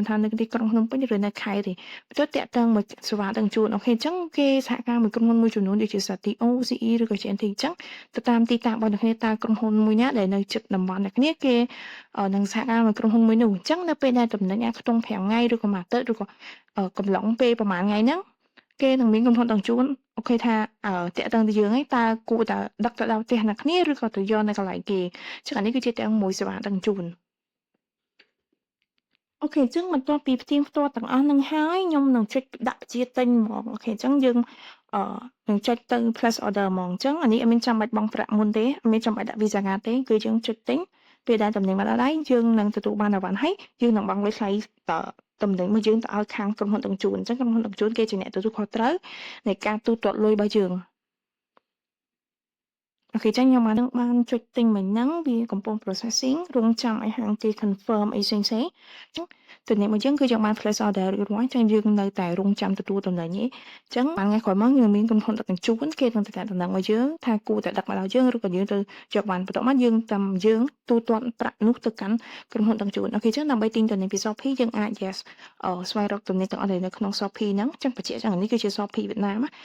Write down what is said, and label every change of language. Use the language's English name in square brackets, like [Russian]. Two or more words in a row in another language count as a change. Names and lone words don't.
[Khmer] ថានៅទីក្រុងភ្នំពេញឬនៅខេត្តទេទៅតាក់ទងមួយសេវាដឹកជញ្ជូនអូខេអញ្ចឹងគេសហការមួយក្រុមហ៊ុនមួយចំនួនដូចជា Satio CE ឬក៏ GNT អញ្ចឹងទៅតាមទីតាំងរបស់អ្នកគ្នាតើក្រុមហ៊ុនមួយណាដែលនៅជិតតំបន់អ្នកគ្នាគេនឹងសហការមួយក្រុមហ៊ុនមួយនោះអញ្ចឹងនៅពេលដែលតំណែងអាចខ្ទង់5ថ្ងៃឬក៏មួយអាទិត្យឬក៏កំឡុងពេលប្រហែលថ្ងៃហ្នឹងគេនឹងមានក្រុមហ៊ុនដឹកជញ្ជូនអូខេថាតាក់ទងទៅយើងឯងតើគួរតែដឹកទៅដល់ផ្ទះអ្នកគ្នាឬក៏ទៅយកនៅកន្លែងគេអញ្ចឹងអានេះគឺជាទាំងមួយសេវាដឹកជញ្ជូន អូខេអញ្ចឹងបន្ទាប់ពីផ្ទៀងផ្ទាត់ទាំងអស់នឹងហើយខ្ញុំនឹងចុចដាក់ជាទិញហ្មងអូខេអញ្ចឹងយើងនឹងចុចទៅ [English] place order [Khmer] ហ្មងអញ្ចឹងអានេះអត់មាន ចាំបាច់បង់ប្រាក់មុនទេអត់មានចាំបាច់ដាក់ Visa card ទេគឺយើងចុចទិញពេលដែលតំណែងមកដល់ដៃយើងនឹងទទួលបានអីវ៉ាន់ហើយយើងនឹងបង់លុយថ្លៃតំណែងមកយើងទៅឲ្យខាងក្រុមហ៊ុនដឹកជញ្ជូនអញ្ចឹងក្រុមហ៊ុនដឹកជញ្ជូនគេជាអ្នកទទួលខុសត្រូវនៃការទូទាត់លុយរបស់យើងអូខេអញ្ចឹងខ្ញុំបានចុចទិញមិញហ្នឹងវាកំពុង processing រងចាំឲ្យហាងគេ confirm អីផ្សេងៗអញ្ចឹងតំណែងរបស់យើងគឺយើងបាន [English] place order [Khmer] រួចរាល់អញ្ចឹងយើងនៅតែរងចាំទទួលតំណែងឯងអញ្ចឹងបានថ្ងៃក្រោយមកយើងមានក្រុមហ៊ុនដឹកជញ្ជូនគេនឹងទៅដាក់តំណែងមកយើងថាគួរតែដឹកមកដល់យើងឬក៏យើងទៅយកបានបន្ទាប់មកយើងតាមយើងទូទាត់ប្រាក់នោះទៅកាន់ក្រុមហ៊ុនដឹកជញ្ជូនអូខេអញ្ចឹងដើម្បីទិញតំណែងពី Shopee យើងអាច yes ស្វែងរកតំណែងទាំងអស់ដែលនៅក្នុង Shopee ហ្នឹងអញ្ចឹងបញ្ជាក់អញ្ចឹងនេះគឺជា Shopee វៀតណាមអ